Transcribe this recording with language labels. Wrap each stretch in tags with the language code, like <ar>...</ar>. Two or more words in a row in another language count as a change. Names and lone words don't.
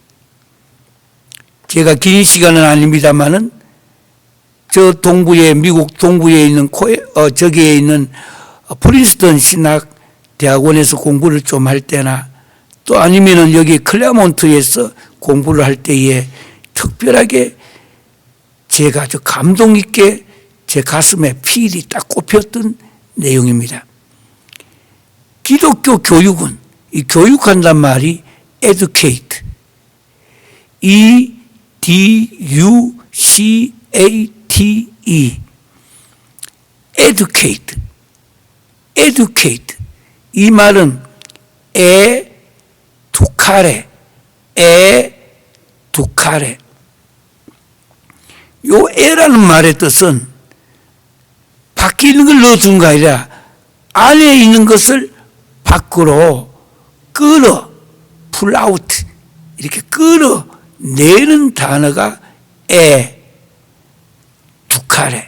<ko>제가 긴 시간은 아닙니다만은 저 동부에, 미국 동부에 있는 저기에 있는 프린스턴 신학 대학원에서 공부를 좀 할 때나 또 아니면은 여기 클레몬트에서 공부를 할 때에 특별하게 제가 아주 감동 있게 제 가슴에 필이 딱 꼽혔던 내용입니다. 기독교 교육은, 이 교육한단 말이</ko> <en>educate, E-D-U-C-A-T-E, educate.</en> <ko>이 말은 에두카레. 요 에라는 말의 뜻은 밖에 있는 걸 넣어준 거 아니라 안에 있는 것을 밖으로</ko> <en>pull out,</en> <ko>이렇게 끌어내는 단어가 두카레.</ko>